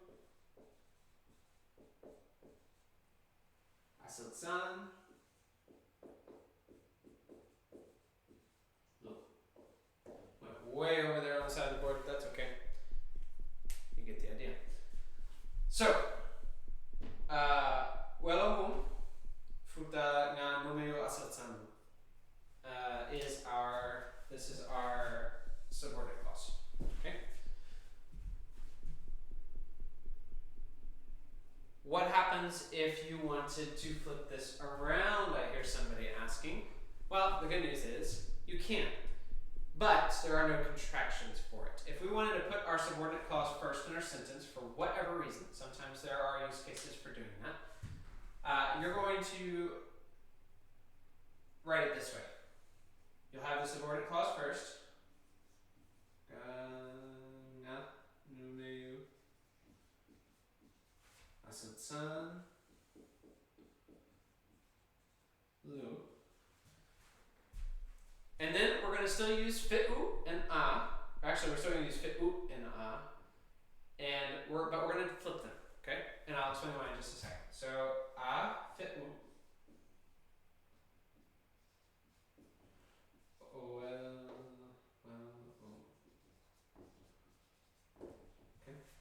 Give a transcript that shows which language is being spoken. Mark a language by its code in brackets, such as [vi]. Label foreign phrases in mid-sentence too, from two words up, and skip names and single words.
[en] Asilsan. Went way over there on the side of the board, but that's okay. You get the idea. So, welomum futa nga numeu asilsan this is our subordinate clause. Okay? What happens if you wanted to flip this around? I hear somebody asking. Well, the good news is you can, but there are no contractions for it. If we wanted to put our subordinate clause first in our sentence for whatever reason, sometimes there are use cases for doing that, you're going to write it this way. You'll have the subordinate clause first. Nga, numeu, asilsan, lu. And then we're going to still use fi'u and a. Actually, we're still going to use fi'u and a. But we're going to flip them, okay? And I'll explain why in just a second. So, a, fi'u. Okay.